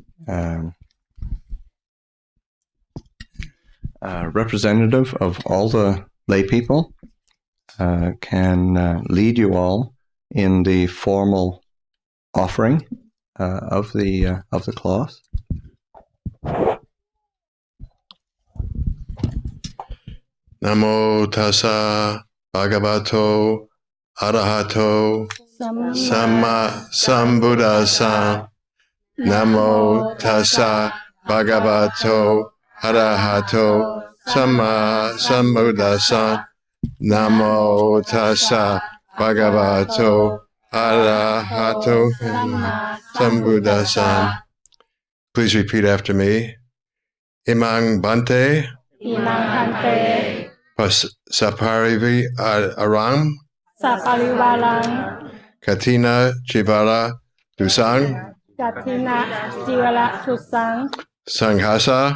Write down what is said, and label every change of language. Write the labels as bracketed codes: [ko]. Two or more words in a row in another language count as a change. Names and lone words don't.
[en] representative of all the lay people, can lead you all in the formal offering of the cloth. [pi] Namo tassa bhagavato arahato samma sambuddhassa. Namo tassa bhagavato arahato samma sambuddhassa. Namo tassa bhagavato arahato sambuddhassa. [en] Please repeat after me. [pi] Imang Bhante. Imang Bhante. Saparivi Aram. Saparivaram. Kathina Chivara Dusang. Kathina Chivara Dusang. Sanghasa.